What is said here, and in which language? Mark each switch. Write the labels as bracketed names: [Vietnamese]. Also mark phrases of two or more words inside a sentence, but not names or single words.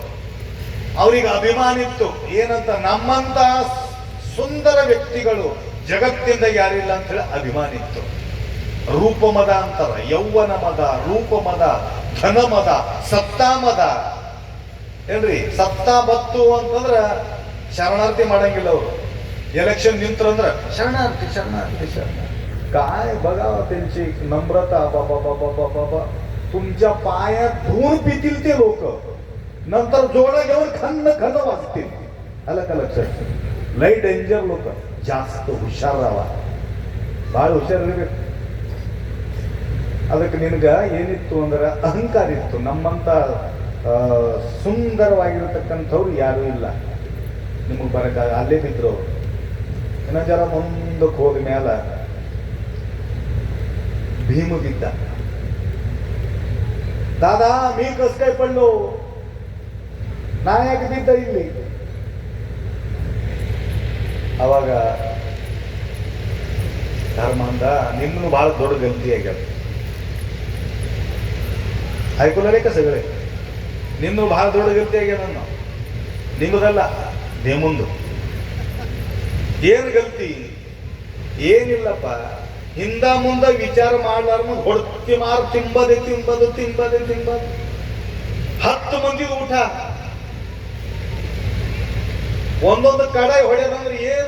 [Kannada] ಅವ್ರಿಗೆ ಅಭಿಮಾನ ಇತ್ತು ಏನಂತ, ನಮ್ಮಂತ ಸುಂದರ ವ್ಯಕ್ತಿಗಳು ಜಗತ್ತಿಂದ ಯಾರಿಲ್ಲ ಅಂತ ಹೇಳಿ ಅಭಿಮಾನ ಇತ್ತು. ರೂಪಮದ ಅಂತಾರ, ಯೌವನ ಮದ, ರೂಪಮದ, ಧನಮದ, ಸತ್ತಾಮದ. ಏನ್ರಿ ಸತ್ತಾ ಬತ್ತು ಅಂತಂದ್ರ ಶರಣಾರ್ಥಿ ಮಾಡಂಗಿಲ್ಲ ಅವರು. ಎಲೆಕ್ಷನ್ ನಿಂತ್ರಂದ್ರ [Marathi] शरणार्थी काय बघा त्यांची नम्रता. बाबा तुमच्या पायात धूळ पितील ते लोक, नंतर जोडा घेऊन खन्न वाजतील. आलं का लक्षात? लई डेंजर लोक. जास्त हुशार राव, [Kannada] ಭಾಳ ಹುಷಾರಿರ್ಬೇಕು. ಅದಕ್ಕೆ ನಿನಗ ಏನಿತ್ತು ಅಂದ್ರೆ ಅಹಂಕಾರ ಇತ್ತು. ನಮ್ಮಂತ ಸುಂದರವಾಗಿರತಕ್ಕಂಥವ್ರು ಯಾರೂ ಇಲ್ಲ, ನಿಮಗೆ ಬರಕ ಅಲ್ಲೇ ಬಿದ್ರು. ಇನ್ನ ಜರ ಮುಂದಕ್ಕೆ ಹೋದ ಮ್ಯಾಲ ಭೀಮ ಬಿದ್ದ. [Marathi] दादा मी कस काय पडलो, [Kannada] ನಾಯಕ ಬಿದ್ದ ಇಲ್ಲಿ. ಅವಾಗ ಧರ್ಮ ಅಂದ, ನಿಮ್ಮನ್ನು ಬಹಳ ದೊಡ್ಡ ಗಲ್ತಿ ಆಗ್ಯಾದ. [Marathi] ऐकून का सगळे? [Kannada] ನಿಮ್ಮನ್ನು ಬಹಳ ದೊಡ್ಡ ಗಲ್ತಿ ಆಗ್ಯಾದ. ನಿಮ್ಮದಲ್ಲ, ದೇಮುಂದು. ಏನು ಗಲ್ತಿ? ಏನಿಲ್ಲಪ್ಪ, ಹಿಂದ ಮುಂದ ವಿಚಾರ ಮಾಡ್ಲಾರ ಹೊಡ್ತಿ ಮಾರು ತಿಂಬದೆ 10 ಮಂದಿ ಊಟ ಒಂದೊಂದು ಕಡಾಯಿ ಹೊಡೆಯೋದಂದ್ರೆ ಏನು?